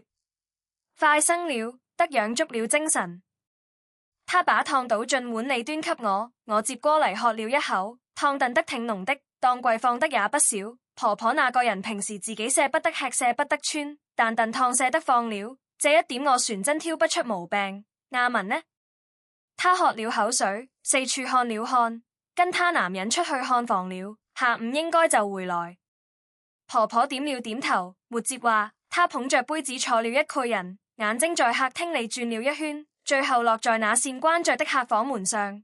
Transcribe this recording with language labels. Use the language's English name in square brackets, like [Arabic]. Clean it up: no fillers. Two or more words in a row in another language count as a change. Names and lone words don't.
[Chinese] 快生了，得養足了精神。他把湯倒進碗裏端給我，我接過嚟喝了一口，湯燉得挺濃的，當歸放得也不少。婆婆那個人平時自己捨不得吃捨不得穿，但燉湯捨得放了，這一點我全真挑不出毛病。阿文呢？他喝了口水，四處看了看，跟他男人出去看房了，下午應該就回來。婆婆點了點頭，沒接話。她捧着杯子坐了一個人，眼睛在客廳裏轉了一圈，最後落在那扇關着的客房門上。